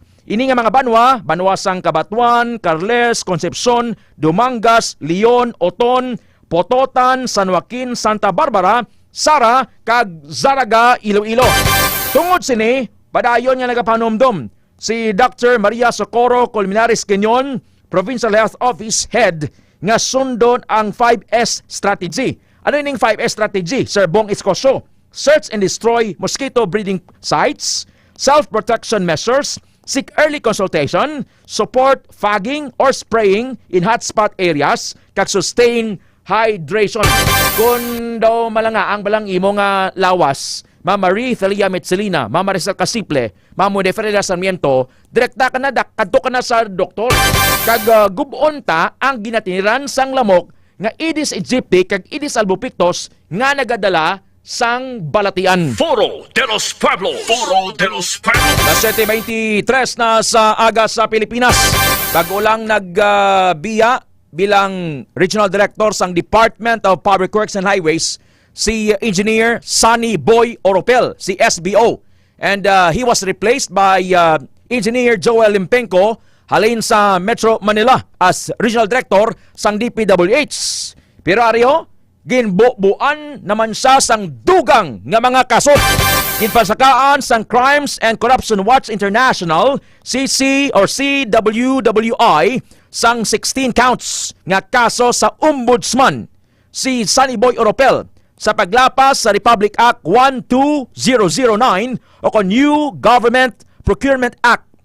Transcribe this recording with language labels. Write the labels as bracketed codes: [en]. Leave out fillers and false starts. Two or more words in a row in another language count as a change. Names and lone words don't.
[hil] Ini nga mga banwa sang Kabatuan, Carles, Concepcion, Dumangas, Leon, Oton, Pototan, San Joaquin, Santa Barbara, Sara, kag Zaraga, Iloilo. Tungod sini, padayon nga nagapanomdom si Dr. Maria Socorro Colmenares Queñon, Provincial Health Office Head, nga sundon ang 5S strategy. [tl] Ano yung 5S strategy, Sir Bong Iscoso? [en] Search and destroy mosquito breeding sites, self-protection measures, seek early consultation, support fogging or spraying in hotspot areas, [hil] kag [en] sustain hydration. [hil] Kung daw malanga ang balang imo nga lawas, Mama Marie Thalia Metzelina, Mama Rizal Casiple, Mama Deferida Sarmiento, direkta ka na, kadto ka na sa doktor. Kag gubon ta ang ginatiniran sang lamok nga Aedes aegypti kag Aedes albopictus nga nagadala sang balatian. Foro de los Pueblos. Foro de los Pueblos. Las 7:23 na sa aga sa Pilipinas. Bago lang nagbiya bilang Regional Director sang Department of Public Works and Highways si Engineer Sunny Boy Oropel, si SBO. [en] And he was replaced by Engineer Joel Limpenko [hil] halin sa [en] Metro Manila as Regional Director sang DPWH. [hil] Pero ariyo, ginbubuan naman siya sang dugang nga mga kaso. Ginpasakaan sang Crimes and Corruption Watch International, CC or CWWI, sang 16 counts nga kaso sa Ombudsman si Sunny Boy Oropel sa paglapas sa Republic Act 12009 o New Government Procurement Act.